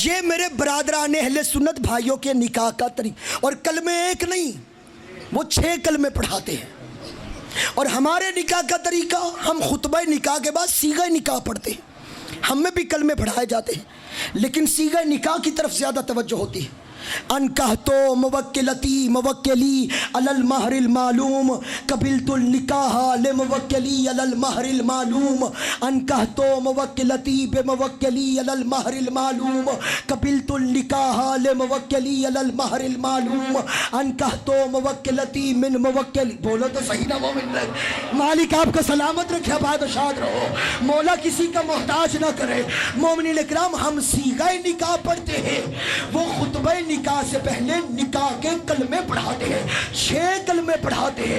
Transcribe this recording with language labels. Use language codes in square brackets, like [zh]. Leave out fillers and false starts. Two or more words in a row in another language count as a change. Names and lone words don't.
[ur] یہ میرے برادران اہل سنت بھائیوں کے نکاح کا طریقہ، اور کلمے ایک نہیں، وہ 6 کلمے پڑھاتے ہیں۔ اور ہمارے نکاح کا طریقہ، ہم خطبہ نکاح کے بعد صیغہ نکاح پڑھتے ہیں، ہم میں بھی کلمے پڑھائے جاتے ہیں، لیکن صیغہ نکاح کی طرف زیادہ توجہ ہوتی ہے۔ [ar] انکحتو موکلتی موکلی علی المہر المعلوم قبلت النکاح لموکلی علی المہر المعلوم، انکحتو موکلتی بموکلی علی المہر المعلوم قبلت النکاح لموکلی علی المہر المعلوم، انکحتو موکلتی من موکلی، [ur] بولو تو صحیح نا مومن لگ۔ مالک آپ کو سلامت رکھے، آباد و شاد رہو، مولا کسی کا محتاج نہ کرے۔ مومنین اکرام، ہم صیغہ نکاح پڑھتے ہیں، وہ خطبہ نکاح سے پہلے نکاح کے کلمے پڑھاتے ہیں، 6 کلمے پڑھاتے ہیں۔